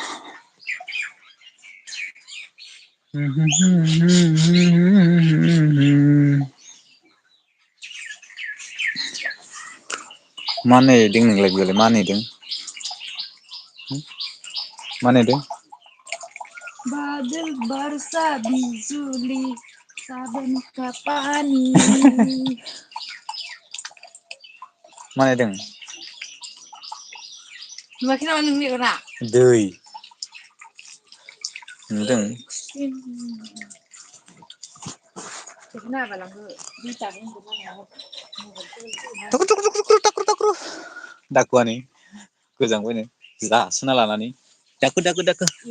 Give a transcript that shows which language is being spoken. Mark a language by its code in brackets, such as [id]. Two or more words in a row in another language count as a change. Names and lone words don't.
[brx] मा नायदों नोंलाय बेयावलाय मा नायदों मा नायदों [hi] बादल बरसा बिजुली सावन का पानी [brx] मा नायदों नुवाखै नामा नों मेगना दै नुदों दाखुआनो गोजांबायनो जासोना लानानै दाखु दाखु दाखु